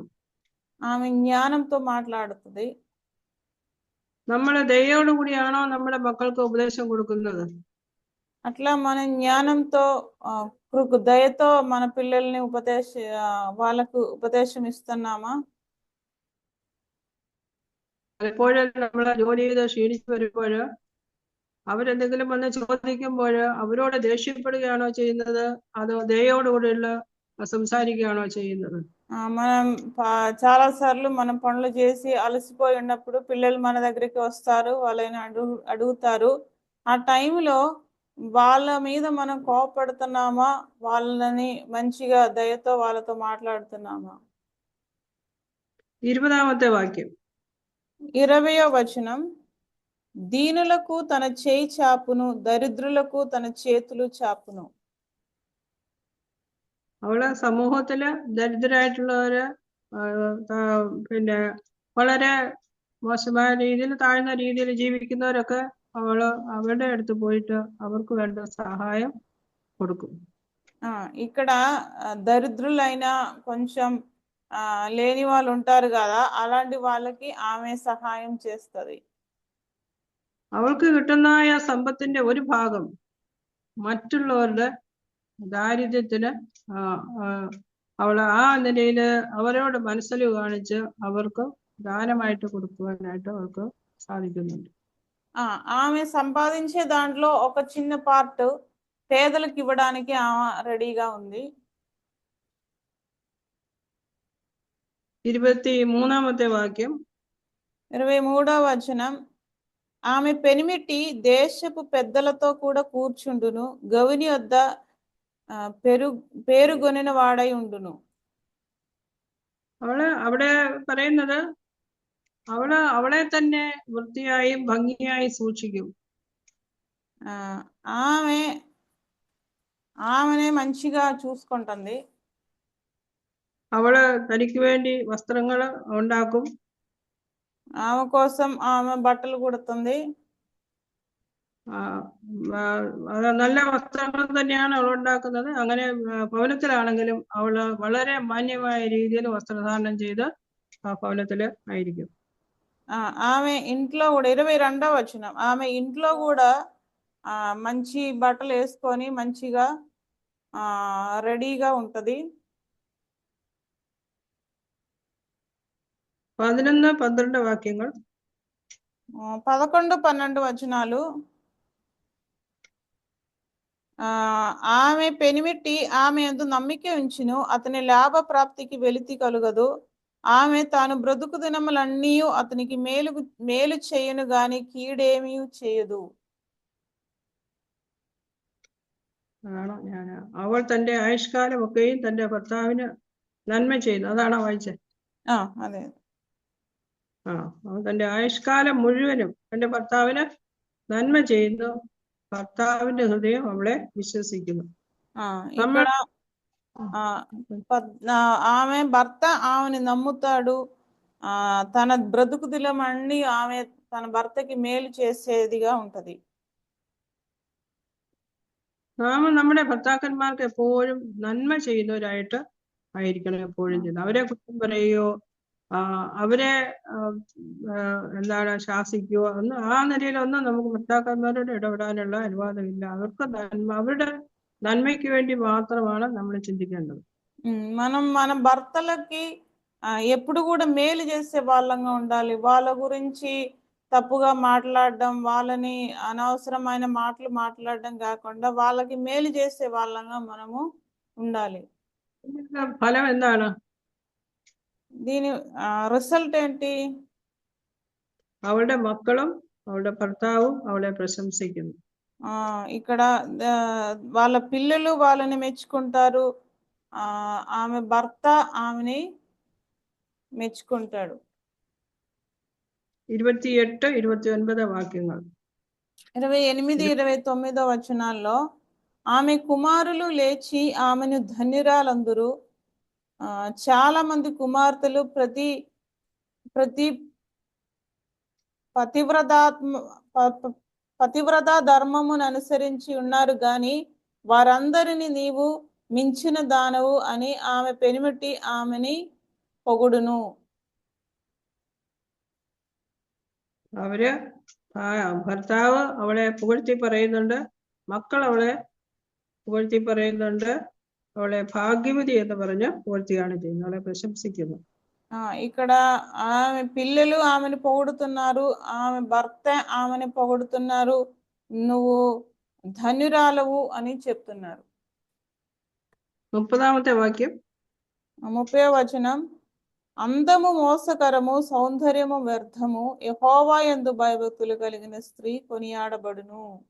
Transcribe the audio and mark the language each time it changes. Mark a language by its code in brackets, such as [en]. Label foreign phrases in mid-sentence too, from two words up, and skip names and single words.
[te] ఆమె జ్ఞానంతో మాట్లాడుతుంది. [ml] നമ്മൾ ദയോടുകൂടിയാണോ നമ്മുടെ മക്കൾക്ക് ഉപദേശം കൊടുക്കുന്നത്? [te] అట్లా మన జ్ఞానంతో దయతో మన పిల్లల్ని వాళ్ళకు ఉపదేశం ఇస్తున్నామా? [ml] പലപ്പോഴും നമ്മളെ ജോലി ചെയ്ത് ക്ഷീണിച്ചു വരുമ്പോൾ അവരെന്തെങ്കിലും വന്ന് ചോദിക്കുമ്പോൾ അവരോട് ദേഷ്യപ്പെടുകയാണോ ചെയ്യുന്നത്, അതോ ദയോടുകൂടിയുള്ള సంసారికయానో ചെയ്യുന്നത്? [te] మనం చాలా సార్లు మనం పనులు చేసి అలసిపోయి ఉన్నప్పుడు పిల్లలు మన దగ్గరికి వస్తారు, వాళ్ళని అడుగుతారు. ఆ టైంలో వాళ్ళ మీద మనం కోపడుతున్నామా, వాళ్ళని మంచిగా దయతో వాళ్ళతో మాట్లాడుతున్నామా? [ml] 20-ാം വാക്യം [te] 20వ వచనం, దీనులకు తన చేయి చాపును, దరిద్రులకు తన చేతులు చాపును. [ml] അവള് സമൂഹത്തില് ദരിദ്രരായിട്ടുള്ളവര് പിന്നെ വളരെ മോശമായ രീതിയിൽ താഴ്ന്ന രീതിയിൽ ജീവിക്കുന്നവരൊക്കെ അവരുടെ അടുത്ത് പോയിട്ട് അവർക്ക് വേണ്ട సహాయం കൊടുക്കും. [te] ఇక్కడ దరిద్రులైనా కొంచెం లేని వాళ్ళు ఉంటారు కదా, అలాంటి వాళ్ళకి ఆమె సహాయం చేస్తుంది. [ml] അവൾക്ക് കിട്ടുന്ന സമ്പത്തിന്റെ ഒരു ഭാഗം മറ്റുള്ളവരുടെ ദാരിദ്ര്യത്തിന് അവള് ആ നിലയില് അവരോട് മനസ്സിൽ കാണിച്ച് അവർക്ക് ദാനമായിട്ട് കൊടുക്കുവാനായിട്ട് അവർക്ക് സാധിക്കുന്നുണ്ട്. [te] ఆమె సంపాదించే దాంట్లో ఒక చిన్న పార్ట్ పేదలకు ఇవ్వడానికి ఆమె రెడీగా ఉంది. [ml] 23-ാം വാക്യം [te] 23వ వచనం, ఆమె పెనిమిటి దేశపు పెద్దలతో కూడా కూర్చుండును, గవిని వద్ద പേരുകൊനിന വാടൈ ഉണ്ടുന്നു. [ml] അവിടെ പറയുന്നത് അവളെ തന്നെ വൃത്തിയായും ഭംഗിയായി സൂക്ഷിക്കും. [te] ఆమెనే మంచిగా చూసుకుంటుంది. [ml] അവള് തനിക്ക് വേണ്ടി വസ്ത്രങ്ങൾ ഉണ്ടാക്കും. [te] ఆమె కోసం ఆమె బట్టలు కుడుతుంది. [ml] നല്ല വസ്ത്രങ്ങൾ തന്നെയാണ് അവൾ ഉണ്ടാക്കുന്നത്. അങ്ങനെ ഭവനത്തിലാണെങ്കിലും അവള് വളരെ മാന്യമായ രീതിയിൽ വസ്ത്രധാരണം ചെയ്ത് ആ ഭവനത്തില് ആയിരിക്കും. [te] ఆమె ఇంట్లో కూడా 22వ వచనం, ఆమె ఇంట్లో కూడా మంచి బట్టలు వేసుకొని మంచిగా రెడీగా ఉంటది. [ml] 11-12 వాక్యങ്ങൾ [te] 11-12 వచనాలు. ఆమె పెనిమిటి ఆమె యందు నమ్మిక ఉంచును, అతని లాభ ప్రాప్తికి వెలితి కలుగదు. ఆమె తాను బ్రతుకు దినములన్నీ అతనికి మేలు చేయను గాని కీడేమీ చేయదు. [ml] അവൾ തന്റെ ആയുഷ്കാലം ഒക്കെയും തന്റെ ഭർത്താവിന് നന്മ ചെയ്യുന്നു. അതാണോ വായിച്ചത്? അതെ. അവൾ തന്റെ ആയുഷ്കാലം മുഴുവനും തന്റെ ഭർത്താവിന് നന്മ ചെയ്യുന്നു. ഭർത്താവിന്റെ ഹൃദയം അവളെ വിശ്വസിക്കുന്നു. [te] ఆమె భర్త ఆమెని నమ్ముతాడు. తన బ్రతుకుదిలమన్నీ ఆమె తన భర్తకు మేలు చేసేదిగా ఉంటది. [ml] നാം നമ്മുടെ ഭർത്താക്കന്മാർക്ക് എപ്പോഴും നന്മ ചെയ്യുന്നവരായിട്ട് ആയിരിക്കണം എപ്പോഴും ചെയ്യുന്നത്. അവരെ കുറ്റം പറയുകയോ അവരെ എന്താണ് ശാസിക്കുകയോ ഒന്നും ആ നിലയിലൊന്നും നമുക്ക് ഭർത്താക്കന്മാരോട് ഇടപെടാനുള്ള അനുവാദമില്ല. അവർക്ക് അവരുടെ നന്മയ്ക്ക് വേണ്ടി മാത്രമാണ് നമ്മൾ ചിന്തിക്കേണ്ടത്. [te] మనం మన భర్తలకి ఎప్పుడు కూడా మేలు చేసే వాళ్ళంగా ఉండాలి. వాళ్ళ గురించి తప్పుగా మాట్లాడడం, వాళ్ళని అనవసరమైన మాటలు మాట్లాడడం కాకుండా వాళ్ళకి మేలు చేసే వాళ్ళంగా మనము ఉండాలి. [ml] ഫലം എന്താണ്? [te] దీని రిజల్ట్ ఏంటి? [ml] അവളുടെ മക്കളും അവളുടെ ഭർത്താവും അവളെ പ്രശംസിക്കുന്നു. [te] ఇక్కడ వాళ్ళ పిల్లలు వాళ్ళని మెచ్చుకుంటారు. ఆమె భర్త ఆమెని మెచ్చుకుంటాడు. [ml] 28, 29 వాక్యങ്ങൾ. [te] 28, 29 వచనాల్లో ఆమె కుమారులు లేచి ఆమెను ధన్యురాలందురు. చాలా మంది కుమార్తెలు ప్రతి పతివ్రత ధర్మమును అనుసరించి ఉన్నారు గాని వారందరిని నీవు మించిన దానవు అని ఆమె పెనిమిటి ఆమెని పొగుడును. [ml] അവര് ഭർത്താവ് അവളെ പുകഴ്ത്തി പറയുന്നുണ്ട്, മക്കൾ അവളെ പുകഴ്ത്തി പറയുന്നുണ്ട്, അവളെ ഭാഗ്യവതി എന്ന് പറഞ്ഞ് പുകഴ്ത്തിയാണ് ചെയ്യുന്നത്, അവളെ പ്രശംസിക്കുന്നു. [te] ఇక్కడ ఆమె పిల్లలు ఆమెను పొగుడుతున్నారు, ఆమె భర్త ఆమెను పొగుడుతున్నారు, నువ్వు ధన్యురాలవు అని చెప్తున్నారు. [ml] 30-ാം വാക്യം. [te] 30వ వచనం. అందము మోసకరము, సౌందర్యము వ్యర్థము, యెహోవా యందు భయభక్తులు కలిగిన స్త్రీ కొనియాడబడును.